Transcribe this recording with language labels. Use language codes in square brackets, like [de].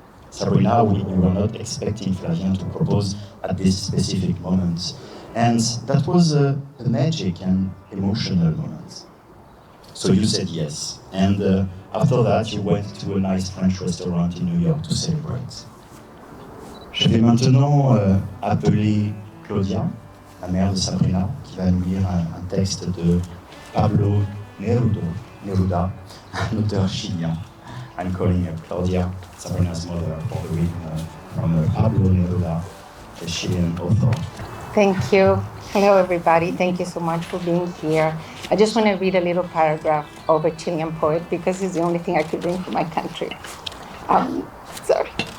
[en] Sabrina, we were not expecting Flavien to propose at this specific moment. And that was a magic and emotional moment. So you said yes. And after that, you went to a nice French restaurant in New York to celebrate. [fr] Je vais maintenant appeler Claudia, la mère de Sabrina, qui va nous lire un texte de Pablo Neruda, un auteur chilien. [en] I'm calling Claudia, Sabrina's mother, for the reading from Pablo Neruda, a Chilean author. Thank you. Hello, everybody. Thank you so much for being here. I just want to read a little paragraph of a Chilean poet because it's the only thing I could bring from my country. Sorry.